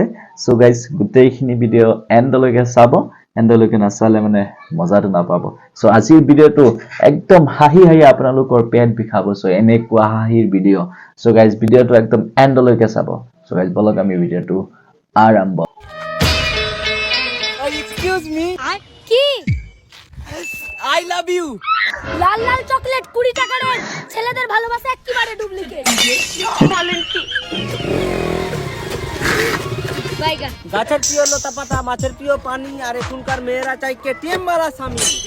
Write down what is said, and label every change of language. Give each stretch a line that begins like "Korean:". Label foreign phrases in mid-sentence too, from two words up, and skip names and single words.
Assamese: সো গাইস, গোটেইখিনি ভিডিঅ' এণ্ডলৈকে চাব। এণ্ডলৈকে নাচালে মানে মজাটো নাপাব। সো আজিৰ ভিডিঅ'টো একদম হাঁহি আপোনালোকৰ পেট বিষাব। সো এনেকুৱা হাঁহিৰ ভিডিঅ'। সো গাইস, ভিডিঅ'টো একদম এণ্ডলৈকে চাব। সো গাইস, বলক আমি ভিডিঅ'টো আৰম্ভ।
English: Excuse me,
Assamese: কি
English: I love you.
Bangla: লাল লাল চকলেট 20 টাকা রেট, ছেলেদের ভালোবাসা একেবারে ডুপ্লিকেট। বলেন কি বাইগা গাছের প্রিয় লতা পাতা, মাছের প্রিয় পানি, আর এখনকার মেয়েরা চাই কেটিএম वाला স্বামী।